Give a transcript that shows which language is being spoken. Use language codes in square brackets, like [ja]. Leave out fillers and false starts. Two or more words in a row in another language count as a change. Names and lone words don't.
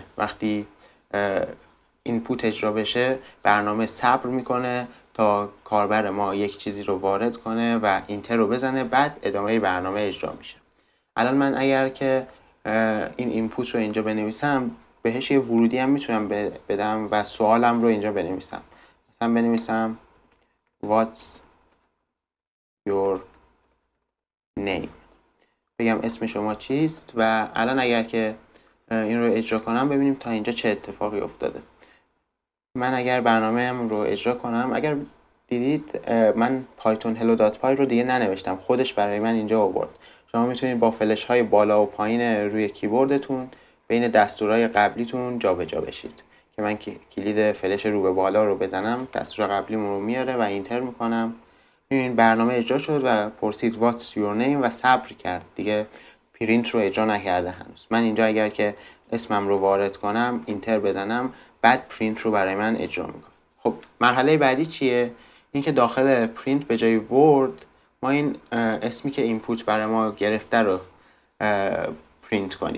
[fa] وقتی اینپوت اجرا بشه برنامه صبر میکنه تا کاربر ما یک چیزی رو وارد کنه و اینتر رو بزنه، بعد ادامه برنامه اجرا میشه. الان من اگر که این اینپوت رو اینجا بنویسم بهش یه ورودی هم میتونم بدم و سوالم رو اینجا بنویسم. مثلا بنویسم [en] What's your name؟ [fa] بگم اسم شما چیست و الان اگر که این رو اجرا کنم ببینیم تا اینجا چه اتفاقی افتاده. من اگر برنامه‌ام رو اجرا کنم، اگر دیدید من پایتون hello.py رو دیگه ننوشتم، خودش برای من اینجا آورد. شما میتونید با فلش های بالا و پایین روی کیبوردتون بین دستورهای قبلیتون جابجا بشید. که من کلید فلش رو به بالا رو بزنم دستور قبلیمون رو میاره و اینتر میکنم. این برنامه اجرا شد و پرسید [en] What's your name [fa] و صبر کرد، دیگه پرینت رو اجرا نکرده هنوز. من اینجا اگر که اسمم رو وارد کنم اینتر بزنم بعد پرینت رو برای من اجرا میکنه. خب مرحله بعدی چیه؟ این که داخل پرینت به جای ورد ما این اسمی که اینپوت برای ما گرفته رو پرینت کنیم.